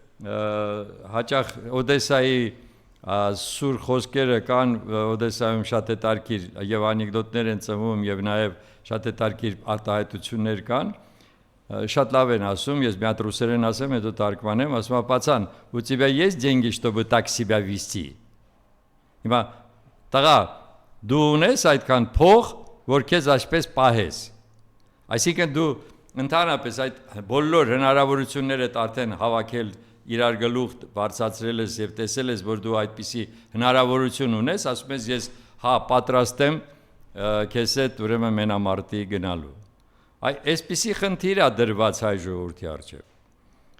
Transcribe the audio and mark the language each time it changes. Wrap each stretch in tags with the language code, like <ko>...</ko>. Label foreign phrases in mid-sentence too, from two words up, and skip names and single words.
<hy>հաճախ Օդեսայի սուր խոսքերը կան, Օդեսայում շատ հետաքրքիր եւ անեկդոտներ են ծնվում եւ նաեւ շատ հետաքրքիր արտահայտություններ կան։ Շատ լավ են ասում, ես մի հատ ռուսերեն ասեմ, հետո թարգմանեմ, ասում եմ,</hy> <ru>«Пацан, у тебя есть деньги, чтобы так себя вести?»</ru> <hy>Հիմա տղա, դու ունես այդքան փող, որ քեզ այսպես պահես։ Այսինքն դու ընդհանրապես այդ բոլոր հնարավորությունները արդեն հավաքել իրար գլուխ բարձրացրել ես եւ տեսել ես, որ դու այդպիսի հնարավորություն ունես, ասում ես ես հա պատրաստ եմ քեզ հետ ուրեմն մենամարտի գնալու։ Այսպիսի խնդիր է դրված հայ ժողովրդի առջև։</hy>